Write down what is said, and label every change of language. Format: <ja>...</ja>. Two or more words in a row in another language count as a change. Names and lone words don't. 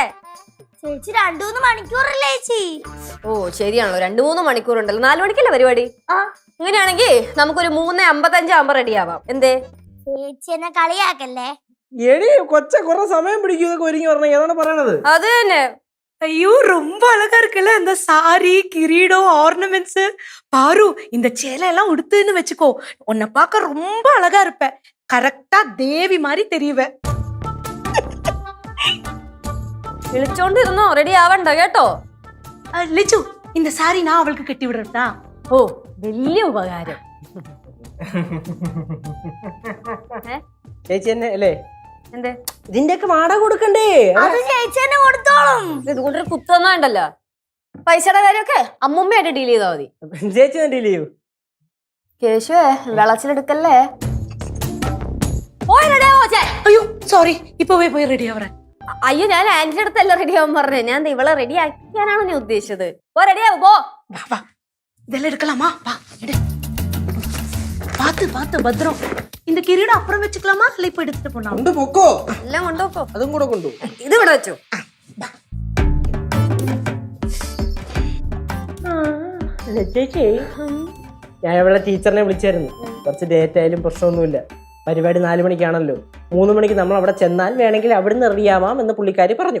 <ml>ചേച്ചി 2-3 മണിക്കൂറല്ലേ ചേച്ചി? ഓ ശരിയാണല്ലോ, 2-3 മണിക്കൂർ ഉണ്ടല്ലോ. 4 മണിക്കല്ലേ പരിപാടി? അങ്ങനെയാണെങ്കിൽ നമുക്കൊരു 3:55 ആകുമ്പോ റെഡി ആവാം. എന്തേ? ചേച്ചി എന്നെ കളിയാക്കല്ലേ. എടി കൊച്ച കുറെ സമയം പിടിക്കും ഇതൊക്കെ ഒരുങ്ങി പറഞ്ഞ. ഏതാണ് പറയണത്? അത് തന്നെ.</ml> <ta>ஐயோ ரொம்ப அழகா இருக்குல்ல இந்த சாரி, கிரீடம், ஆர்னமெண்ட்ஸ். பாரு, இந்த சேலை எல்லாம் உடுத்துன்னு வச்சுக்கோ, உன்னை பார்க்க ரொம்ப அழகா இருப்ப. கரெக்டா தேவி மாதிரி தெரியுவ.</ta> <ml>വിളിച്ചോണ്ടിരുന്നോ, റെഡി ആവണ്ട കേട്ടോ.</ml> <ta>லிச்சு, இந்த சாரி நான் அவளுக்கு கட்டி விடுறதா?</ta> <ml>ഓ വലിയ ഉപകാരം. ചേച്ചി തന്നെ അല്ലേ? എന്തേ? ഇതിന്റെ ഒക്കെ വാടക കൊടുക്കണ്ടേ? അത് ചേച്ചി തന്നെ കൊടുത്തോളും. ഇതുകൊണ്ടൊരു കുത്തൊന്നും ഉണ്ടല്ലോ. പൈസയുടെ കാര്യമൊക്കെ അമ്മുമ്മയായിട്ട് ഡീൽ ചെയ്താൽ മതി. ചേച്ചി ഡീൽ ചെയ്യൂ. കേശുവേ, വെളച്ചിലെടുക്കല്ലേ.</ml> <ta>ஐயோ சாரி, இப்பவே போய் ரெடி ஆவறேன்.</ta> <ml>അയ്യോ, ഞാൻ ആന്റിന്റെ അടുത്തല്ല റെഡി ആവാൻ പറഞ്ഞേ. ഞാൻ ഇവളെ റെഡി ആക്കിയാനാണ് നീ ഉദ്ദേശിച്ചത്. പോ, റെഡി ആവും, പോ.</ml> <ta>வா வா, இதெல்லாம் எடுக்கலாமா? வா எடு. பாத்து பாத்து பத்திரம். இந்த கிரீடம் அப்புறம் வச்சுக்கலாமா இல்ல இப்ப எடுத்துட்டு போலாம்?</ta> <ml>കൊണ്ട് പൊക്കോ. എല്ലാം കൊണ്ടുപോക്കോ. അതും കൂടെ കൊണ്ടു. ഇത് ഇവിടെ വെച്ചോ. ചേച്ചി, ഞാൻ ഇവിടെ ടീച്ചറിനെ വിളിച്ചായിരുന്നു. കുറച്ച് ഡേറ്റ് ആയാലും പ്രശ്നമൊന്നുമില്ല. പരിപാടി 4 മണിക്കാണല്ലോ. 3 മണിക്ക് നമ്മൾ അവിടെ ചെന്നാൽ വേണമെങ്കിൽ അവിടുന്ന് റെഡിയാവാം എന്ന് പുള്ളിക്കാരി പറഞ്ഞു.</ml>